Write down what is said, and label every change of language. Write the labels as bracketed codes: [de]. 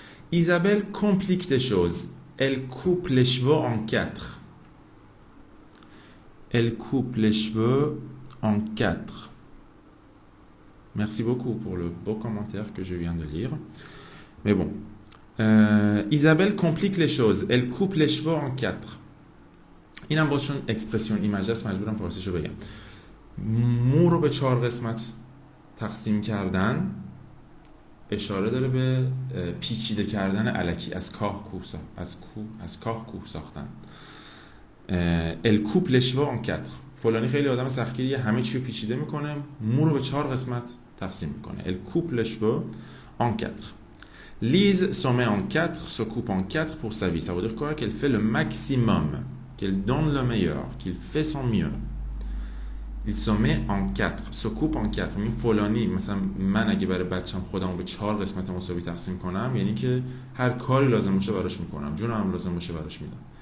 [fr] Isabelle complique des choses. Elle coupe les cheveux en 4. Elle coupe les cheveux en 4. Merci beaucoup pour le beau commentaire que je viens de lire. Mais bon. Isabelle complique les choses. Elle coupe les cheveux en 4. [fa] این هم باشون اکسپرسیون ایمیج است مجبورم فارسیشو بگم. مو رو به 4 قسمت تقسیم کردن اشاره داره به پیچیده کردن الکی از کاه کوه ساختن. [fr] Elle coupe les cheveux en 4. [fa] فلانی خیلی آدم سختگیریه، همه چی رو پیچیده میکنه، مو رو به 4 قسمت تقسیم میکنه. [fr] Elle coupe les cheveux en 4. Lise se met en 4, se coupe en 4 pour sa vie. Ça veut dire quoi? Qu'elle fait le maximum, qu'elle donne le meilleur, qu'il fait son mieux. Il se met en 4, se coupe en 4. [fa] این فلانی مثلا من اگه برای بچم خودمو به 4 قسمت مساوی تقسیم کنم، یعنی که هر کاری لازم باشه براش میکنم، جونم لازم باشه براش میدم.